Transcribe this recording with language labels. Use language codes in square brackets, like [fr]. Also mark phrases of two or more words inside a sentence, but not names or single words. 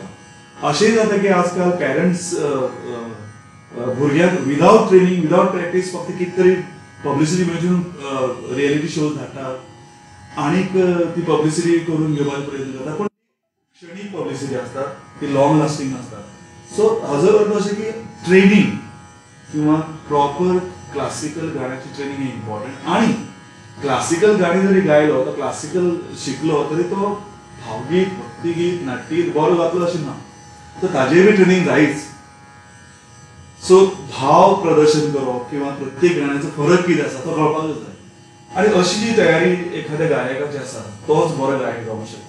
[kok] अशेंय जाता की आजकाल पेरंट्स भुरग्यांक [en] without training without practice [kok] फक्त कितें तरी पब्लिसिटी मेळची [en] reality shows [kok] धाडटात आणि ती पब्लिसिटी करून घेवपाचो प्रयत्न करतात. पण क्षणीक पब्लिसिटी आसता ती [en] long lasting [kok] नासता. सो हाजो अर्थ अशें की ट्रेनिंग किंवा [en] proper classical [kok] गाण्याची ट्रेनिंग हे इम्पॉर्टंट. आणि क्लासिकल गाणी जरी गायलो तो क्लासिकल शिकलो तरी तो भावगीत भक्तिगीत नाट्यगीत बरो जातलो अशें ना. तर ताजेर बी ट्रेनिंग जायच. सो भाव प्रदर्शन करप किंवा प्रत्येक गाण्याचो फरक कितें आसा तो कळपाकच जाय. आणि अशी जी तयारी एखाद्या गायकाची आसा तोच बरो गायक जावंक शकता.